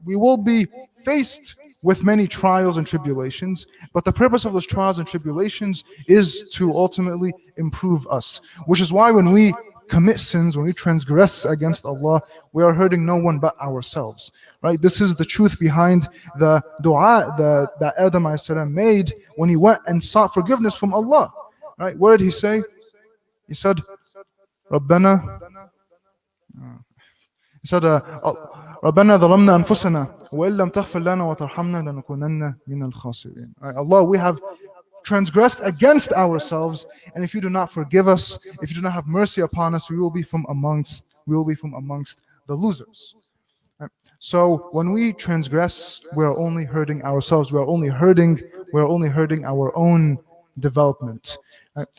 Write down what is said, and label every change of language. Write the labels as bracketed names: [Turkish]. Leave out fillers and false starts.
[English] We will be faced with many trials and tribulations, but the purpose of those trials and tribulations is to ultimately improve us. Which is why when we commit sins, when we transgress against Allah, we are hurting no one but ourselves. Right? This is the truth behind the dua that Adam a.s. made when he went and sought forgiveness from Allah. Right? What did he say? He said, [Arabic] ربنا ربنا ظلمنا أنفسنا وإن لم تغفر لنا وترحمنا لنكونن من الخاسرين. [English] Allah, we have transgressed against ourselves, and if you do not forgive us, if you do not have mercy upon us, we will be from amongst the losers. Right? So when we transgress, we are only hurting ourselves. We are only hurting our own development. Right?